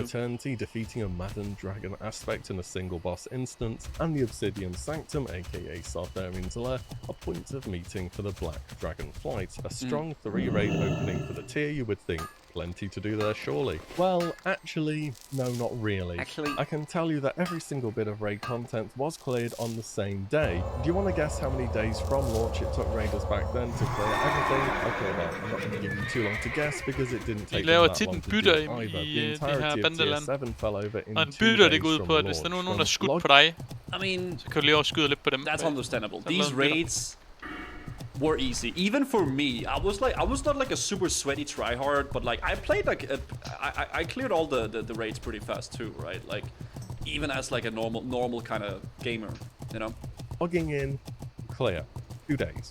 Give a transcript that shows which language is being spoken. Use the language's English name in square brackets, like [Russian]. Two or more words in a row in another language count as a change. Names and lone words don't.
[English] Eternity defeating a Madden Dragon aspect in a single boss instance, and the Obsidian Sanctum, aka Sartharian's Lair, a point of meeting for the Black Dragon Flight, a strong 3-raid opening for the tier you would think plenty to do there, surely. Well, actually, no, not really. Actually- I can tell you that every single bit of raid content was cleared on the same day. Do you want to guess how many days from launch it took raiders back then to clear everything? Okay, well, I'm not going to give you too long to guess because it didn't take them [Danish] laver [English] that [Danish] tit [English] long [Danish] en [English] to [Danish] bytter [English] do [Danish] i [English] either. The [Danish] det her [English] entirety of [Danish] bandeland. [English] Tier 7 fell over in [Danish] Og en [English] 2 [Danish] bytter, det [English] days [Danish] går ud [English] from [Danish] på, at hvis der er [English] launch. [Danish] nogen, der er [English] From [Danish] skudt på dig, [English] I mean, [Danish] så kan du lige også skyde lidt på dem. [English] that's understandable. [Danish] Så [English] These [Danish] lavede en bytter. [English] raids were easy, even for me. I was not like a super sweaty tryhard, but like I played like I cleared all the raids pretty fast too, right? Like even as like a normal kind of gamer, you know. Logging in, clear. 2 days.